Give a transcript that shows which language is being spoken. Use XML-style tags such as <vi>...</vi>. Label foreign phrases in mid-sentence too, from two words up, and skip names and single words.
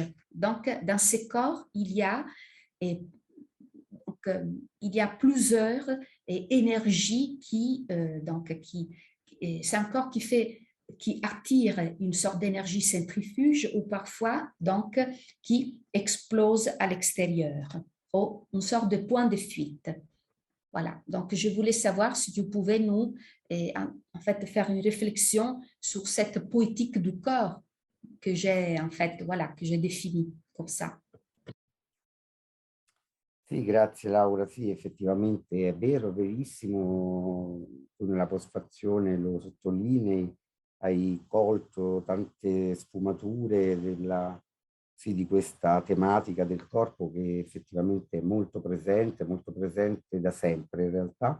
<fr>Donc, dans ces corps, il y a plusieurs énergies c'est un corps qui attire une sorte d'énergie centrifuge ou parfois donc qui explose à l'extérieur, ou une sorte de point de fuite. Voilà, donc je voulais savoir si tu pouvais nous en fait faire une réflexion sur cette poétique du corps que j'ai définie comme ça.</fr> <it>Sì, grazie Laura. Sì, effettivamente è vero, verissimo. Tu nella postfazione lo sottolinei, hai colto tante sfumature di questa tematica del corpo che effettivamente è molto presente da sempre in realtà.</it>